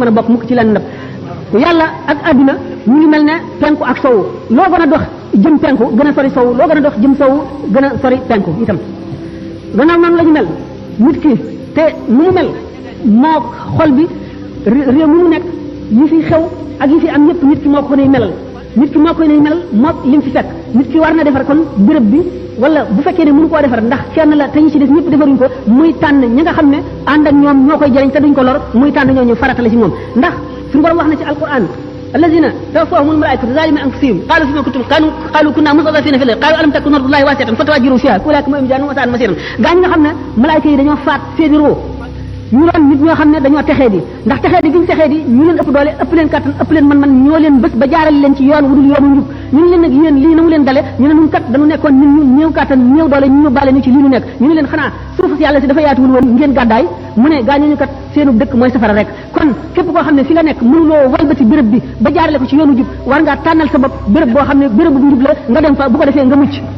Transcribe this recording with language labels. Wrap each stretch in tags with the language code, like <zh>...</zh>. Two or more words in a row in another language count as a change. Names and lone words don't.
<wo>a bokk mukk ci lenn ndab yàlla ak adduna ñu ngi mel ne penku ak sowu loo gën a dox jëm penku gën a sori sowu loo gën a dox jëm sowu gën a sori penku itam gannaaw noonu la ñu mel nit ki te nu mu mel moo xol bi réew mu nekk yi fi xew ak yi fi am ñëpp nit ki moo ko nay melal nit ki moo koy nay melal moo lim fi fekk nit ki war na defar kon béréb bi wala bu fekkee ne mënu koo defar ndax kenn la te ñu ci des ñëpp defaruñ ko muy tànn ñi nga xam ne ànd ak ñoom ñoo koy jëriñ te duñ ko lor muy tànn ñooñu farata la ci moom ndax suñu borom wax na ci alquran</wo> <ar>الذين توفاهم الملائكة ظالمي أنفسهم قالوا فيما كنتم قالوا كنا مستضعفين في الأرض قالوا ألم تكن أرض الله واسعة فتهاجروا فيها أولئك مأواهم جهنم وساءت مصيرا</ar> <wo>gaa ñi nga xam ne malaayika yi dañoo faat seeni roo ñu doon nit ñoo xam ne dañoo texee di ndax texee di giñ texee di ñu leen ëpp doole ëpp leen kattan ëpp leen man ñoo leen bés ba jaarale leen ci yoon wudul yoonu njub ñu ne leen nag yéen lii na mu leen dale ñu ne ñun kat dañu nekkoon ñun ñu néew kattan néew doole ñu yóbbaale ñu ci lii ñu nekk ñu ne leen xanaa suufu si yàlla si dafa yaatuwul woon ngeen gàddaay mu ne gaa ñu kat seenu dëkk mooy safara rek kon képp koo xam ne fi nga nekk mënuloo walbati béréb bi ba jaarale ko ci yoonu jub war ngaa tànnal sa bopp béréb boo xam ne béréb bu njub la nga dem fa bu ko defee nga mucc</wo>